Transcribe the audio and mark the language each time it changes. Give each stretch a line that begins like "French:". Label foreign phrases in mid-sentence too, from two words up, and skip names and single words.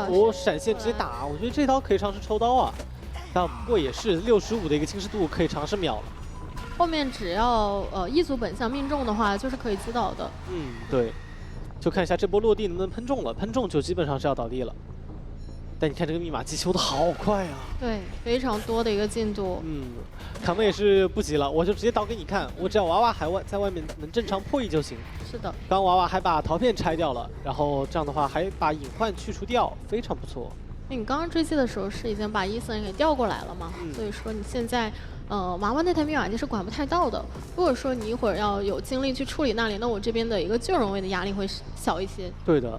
Chinese: 閃現直接打，我覺得這刀可以嘗試抽刀啊。但不過也是65的一個侵蝕度，可以嘗試秒了。後面只要一組本相命中的話，就是可以擊倒的。對，就看一下這波落地能不能噴中了，噴中就基本上是要倒地了。但你看這個密碼機修得好快啊！對，非常多的一個進度。卡夢也是不急了，我就直接倒給你看，我只要娃娃还在外面能正常破1就行。是的。剛娃娃還把陶片拆掉了，然後這樣的話還把隱患去除掉，非常不錯。你剛剛追擊的時候是已經把14人給調過來了嘛？所以說你現在娃娃那台密碼機是管不太到的。如果說你一會兒要有精力去處理那裡，那我這邊的一個救人位的壓力會小一些。對的。